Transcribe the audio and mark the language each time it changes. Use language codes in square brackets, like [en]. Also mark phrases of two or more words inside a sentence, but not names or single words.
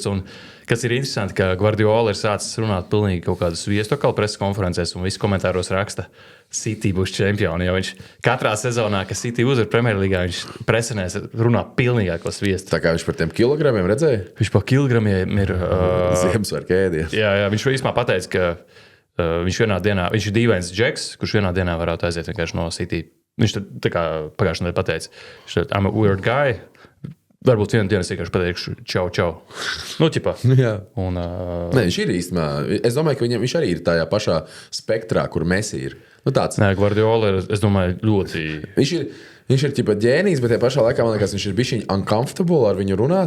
[lv] Un kas ir interesanti, ka Guardiola ir sācis runāt pilnīgi kaut kādu sviestu atkal preses konferencēs un visi komentāros raksta, City būs čempioni, jo viņš katrā sezonā, ka City uzvar Premjerlīgā, viņš presenēs runā pilnīgāko sviestu. Tā kā viņš par tiem kilogramiem redzēja? Viņš par kilogramiem ir... Ziemassvētku ēdies. Jā, viņš īsumā pateica, ka viņš ir dīvains džeks, kurš vienā dienā varētu aiziet vienkārši no City. Viņš tā kā pagājušajā nedēļā pateica, [en] I'm a weird guy. [lv] Varbūt vienu dienu es vienkārši pateikšu čau. Ķipā. Jā. Un, Nē, viņš ir īstenībā. Es domāju, ka viņš arī ir tajā pašā spektrā, kur Messi ir. Tāds. Nē, Guardiola ir, es domāju, ļoti... Viņš ir ķipa ģēnijs, bet tajā pašā laikā, man liekas, viņš ir bišķiņ uncomfortable ar viņu runāt.